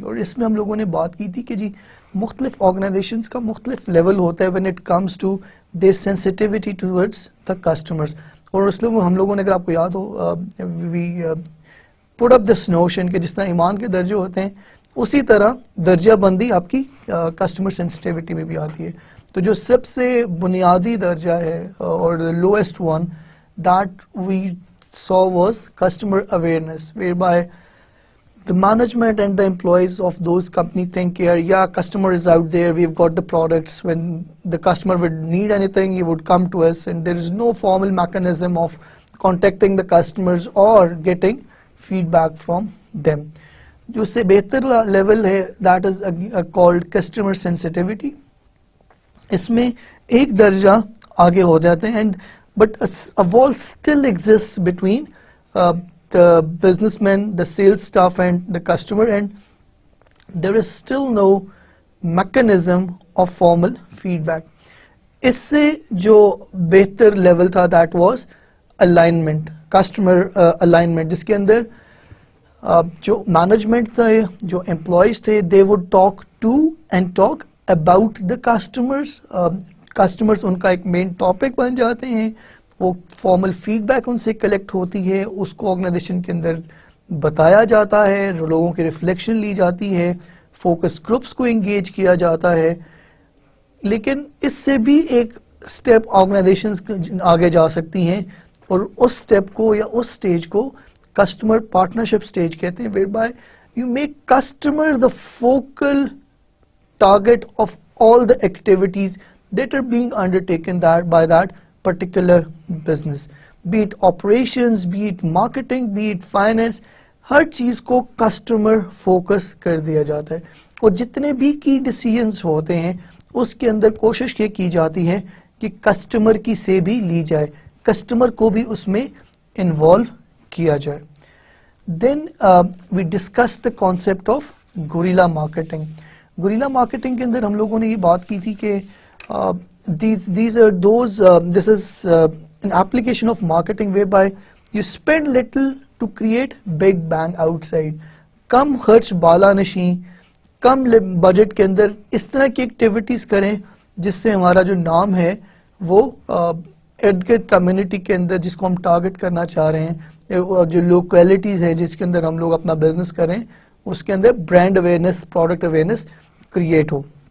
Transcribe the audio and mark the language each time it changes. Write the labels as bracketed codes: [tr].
[hi] और इसमें हम लोगों ने बात की थी कि जी मुख्तलिफ ऑर्गेनाइजेशंस का मुख्तलिफ लेवल होता है [en] When it comes to their sensitivity towards the customers. [hi] और इसलिए हम लोगों ने, अगर आपको याद हो, [en] we put up this notion [hi] कि जिस तरह ईमान के दर्जे होते हैं उसी तरह दर्जा बंदी आपकी कस्टमर सेंसिटिविटी में भी आती है। तो जो सबसे बुनियादी दर्जा है और [en] Lowest one that we saw was customer awareness, whereby the management and the employees of those company think here, yeah, customer is out there, we've got the products, when the customer would need anything he would come to us, and there is no formal mechanism of contacting the customers or getting feedback from them. [hi] जो उससे बेहतर level है [en] that is called customer sensitivity. [hi] इसमें एक दर्जा आगे हो जाते हैं, [en] and but a wall still exists between the businessman, the sales staff and the customer, and there is still no mechanism of formal feedback. [hi] इससे जो बेहतर लेवल था [en] that was alignment, customer alignment, [hi] जिसके अंदर जो मैनेजमेंट थे, जो employees थे, [en] they would talk to and talk about the customers. [hi] Customers उनका एक मेन टॉपिक बन जाते हैं, वो फॉर्मल फीडबैक उनसे कलेक्ट होती है, उसको ऑर्गेनाइजेशन के अंदर बताया जाता है, लोगों की रिफ्लेक्शन ली जाती है, फोकस ग्रुप्स को एंगेज किया जाता है. लेकिन इससे भी एक स्टेप ऑर्गेनाइजेशंस आगे जा सकती हैं और उस स्टेप को या उस स्टेज को कस्टमर पार्टनरशिप स्टेज कहते हैं, [en] whereby you make customer the focal target of all the activities that are being undertaken by that particular business, be it operations, be it marketing, be it finance, [hi] हर चीज को customer focus कर दिया जाता है. और जितने भी की डिसीजंस होते हैं उसके अंदर कोशिश ये की जाती है कि कस्टमर की से भी ली जाए, कस्टमर को भी उसमें इन्वॉल्व किया जाए. [en] Then we discuss the concept of guerrilla marketing. [hi] Guerrilla marketing के अंदर हम लोगों ने ये बात की थी कि [en] these are those this is an application of marketing whereby you spend little to create big bang outside. [hi] कम खर्च बाला नशी, कम बजट के अंदर इस तरह की एक्टिविटीज करें जिससे हमारा जो नाम है वो इर्द गिर्द कम्युनिटी के अंदर जिसको हम टारगेट करना चाह रहे हैं, जो लोकेलिटीज है जिसके अंदर हम लोग अपना बिजनेस करें, उसके अंदर brand awareness, product awareness create हो.